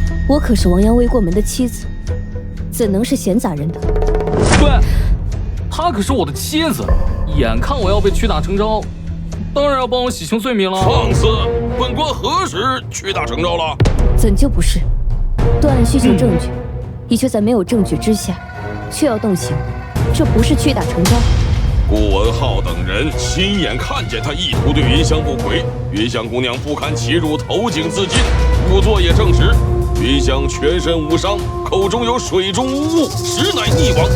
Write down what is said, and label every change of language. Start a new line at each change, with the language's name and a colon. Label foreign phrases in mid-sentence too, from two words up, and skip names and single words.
Chinese: 我可是王陽未過門的妻子，怎能是閒雜人等？对，她可是我的妻子，眼看我要被屈打成招，当然要帮我洗清罪名了。放肆！本官何時屈打成招了？怎就不是？断案需求證据，你却在沒有證據之下，卻要動刑，這不是屈打成招。顧文浩等人親眼看見他意圖對雲香不軌，雲香姑娘不堪其辱，投井自盡。仵作也證實，雲香全身無傷，口中有水中無物，實乃溺亡。